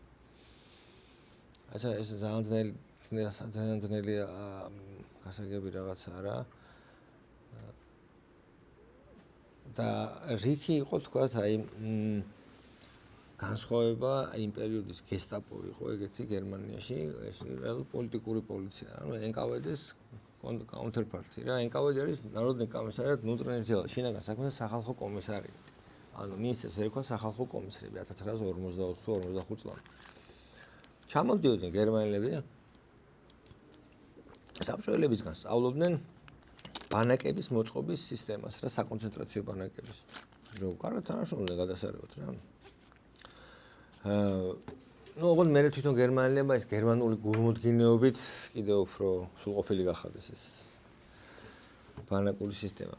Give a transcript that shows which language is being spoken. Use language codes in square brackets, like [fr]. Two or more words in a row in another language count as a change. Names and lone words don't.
[ka] აცა ეს ძალიან ძნელი გასაგები რაღაცაა რა და რითი იყო თქვა აი განსხვავება იმ პერიოდის გესტაპო იყო ეგეთი გერმანიაში ეს რეალურად პოლიტიკური პოლიცია ანუ NKVD-ს counterpart რა NKVD არის [ru] народный комиссариат внутренних дел [ka] შინაგან საქმეთა სახალხო კომისარიატი ანუ მინისტრს ერქვა სახალხო კომისრები 1944-45 წლამდე ჩამოდიოდნენ გერმანელები საბჭოელებისგან სწავლობდნენ ბანაკების მოწყობის სისტემას რა საკონცენტრაციო ბანაკების რო კარგად თანაშრომლობდნენ გადასარევად რა ну, ოღონდ მე თვითონ გერმანელებმა ეს გერმანული გულმოდგინეობით კიდევ უფრო სრულყოფილი გახადეს ეს ბანაკური სისტემა.